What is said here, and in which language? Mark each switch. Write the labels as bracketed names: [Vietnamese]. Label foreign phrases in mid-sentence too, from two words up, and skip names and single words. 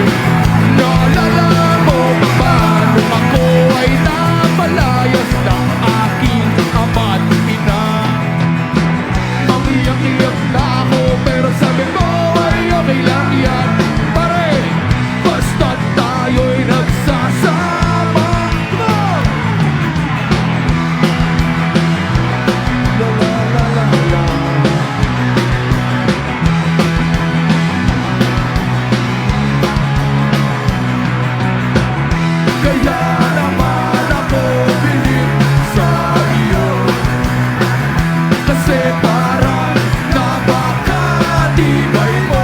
[Filipino] Naalala mo pa ba nung ako ay napalayas ng aking ama't ina? Iyak-iyak na ako pero sabi mo ay okay lang yan. Pare, basta tayo'y nagsasama. [English] Come on! La la la la la. [Filipino] Kaya naman ako bilib sa iyo kasi parang napakatibay mo.